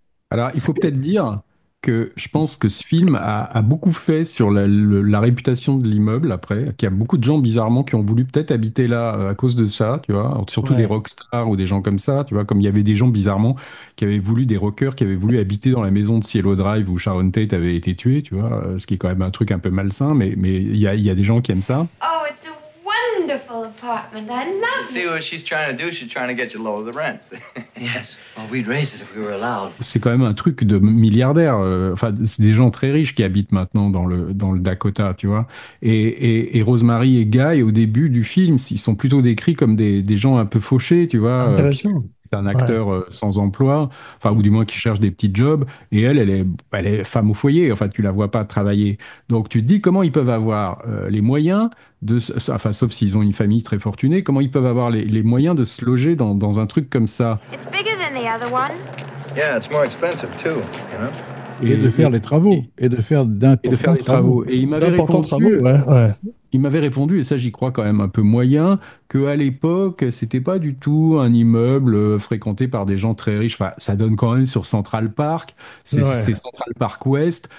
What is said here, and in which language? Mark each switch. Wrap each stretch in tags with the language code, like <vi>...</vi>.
<fr>Alors, il faut peut-être dire que je pense que ce film a beaucoup fait sur la réputation de l'immeuble après, qu'il y a beaucoup de gens bizarrement qui ont voulu peut-être habiter là à cause de ça, tu vois, surtout des rockstars ou des gens comme ça, tu vois, comme il y avait des gens bizarrement qui avaient voulu, des rockers qui avaient voulu habiter dans la maison de Cielo Drive où Sharon Tate avait été tuée, tu vois, ce qui est quand même un truc un peu malsain, mais il y a des gens qui aiment ça.</fr> <en>Oh, it's a wonderful apartment. I love it. See what she's trying to do? She's trying to get you to lower the rents. Yes. Well, we'd raise it if we were allowed.</en> <fr>C'est quand même un truc de milliardaire. Enfin, c'est des gens très riches qui habitent maintenant dans le Dakota, tu vois. Et Rosemary et Guy, au début du film, ils sont plutôt décrits comme des gens un peu fauchés, tu vois. Intéressant. Un acteur sans emploi, enfin, ou du moins qui cherche des petits jobs, et elle est femme au foyer, enfin, tu la vois pas travailler. Donc, tu te dis comment ils peuvent avoir les moyens enfin, sauf s'ils ont une famille très fortunée, comment ils peuvent avoir les moyens de se loger dans un truc comme ça.</fr> <en>It's bigger than the other one. Yeah, it's more expensive too, you know?</en> <fr>Et de faire les travaux. Et de faire d'importants travaux. Et il m'avait répondu, et ça j'y crois quand même un peu moyen, qu'à l'époque, c'était pas du tout un immeuble fréquenté par des gens très riches. Enfin, ça donne quand même sur Central Park. C'est Central Park West.</fr>